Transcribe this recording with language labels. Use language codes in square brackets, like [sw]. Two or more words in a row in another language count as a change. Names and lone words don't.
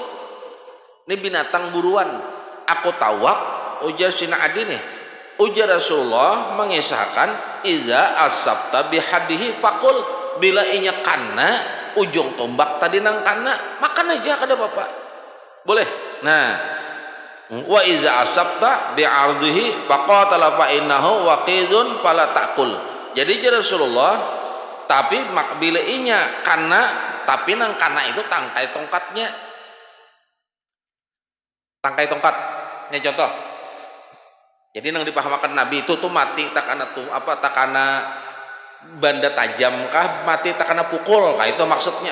[bjn] Ini binatang buruan. Aku tawak, ujar Sina Adi nih. Ujar Rasulullah mengisahkan [ar] إذا أصبت بحده فكل, [bjn] bila inya kana ujung tombak tadi nang kana, makan aja kada bapak boleh. [ar] Nah وإذا أصبت بعرضه فقتل فإنه وقيذ فلا تأكل. [bjn] Jadi Rasulullah, tapi bila inya kana, tapi nang kana itu tangkai tongkatnya, tangkai tongkat ini contoh. Jadi nang dipahamakan Nabi itu tuh mati takana tuh apa, takana benda tajam kah, mati takana pukul kah, itu maksudnya.